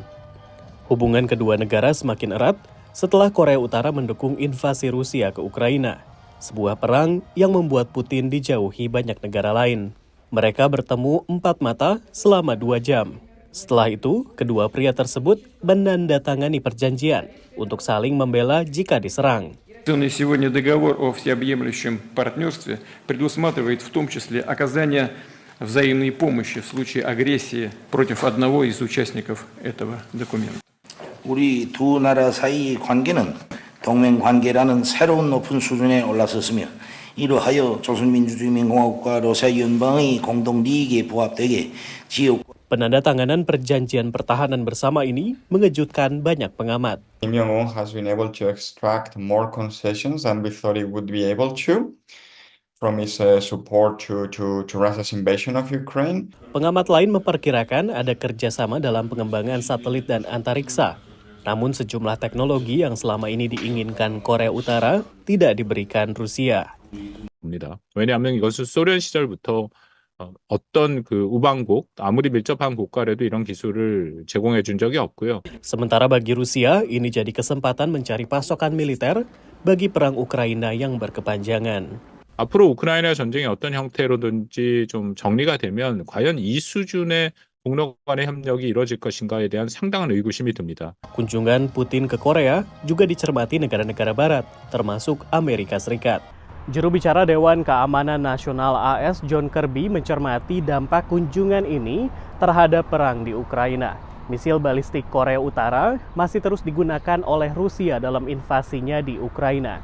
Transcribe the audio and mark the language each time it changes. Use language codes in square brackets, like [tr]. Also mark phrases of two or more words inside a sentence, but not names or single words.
[id] Hubungan kedua negara semakin erat setelah Korea Utara mendukung invasi Rusia ke Ukraina, sebuah perang yang membuat Putin dijauhi banyak negara lain. Mereka bertemu 4 mata selama 2 jam. Setelah itu, kedua pria tersebut menandatangani perjanjian untuk saling membela jika diserang. [ru] Сегодня договор о всеобъемлющем партнерстве предусматривает в том числе оказание взаимной помощи в случае агрессии против одного из участников этого документа. [ko] 우리 두 나라 사이의 관계는 동맹 관계라는 새로운 높은 수준에 올라섰으며 이로하여 조선민주주의인민공화국과 러시아 연방의 공동利益에 부합되게 지역 [id] Penandatanganan perjanjian pertahanan bersama ini mengejutkan banyak pengamat. [en] Kim Jong-un has been able to extract more concessions than we thought he would be able to from his support to Russia's invasion of Ukraine. [id] Pengamat lain memperkirakan ada kerjasama dalam pengembangan satelit dan antariksa. Namun sejumlah teknologi yang selama ini diinginkan Korea Utara tidak diberikan Rusia. [ko] 왜냐하면 이것은 소련 시절부터 어떤 그 우방국, 아무리 밀접한 국가라도 이런 기술을 제공해 준 적이 없고요. [id] Sementara bagi Rusia, ini jadi kesempatan mencari pasokan militer bagi perang Ukraina yang berkepanjangan. [ko] 앞으로 우크라이나 전쟁이 어떤 형태로든지 좀 정리가 되면 과연 이 수준의 북러 간의 협력이 이루어질 것인가에 대한 상당한 의구심이 듭니다. [id] Kunjungan Putin ke Korea juga dicermati negara-negara barat, termasuk Amerika Serikat. Juru bicara Dewan Keamanan Nasional AS John Kirby mencermati dampak kunjungan ini terhadap perang di Ukraina. Misil balistik Korea Utara masih terus digunakan oleh Rusia dalam invasinya di Ukraina.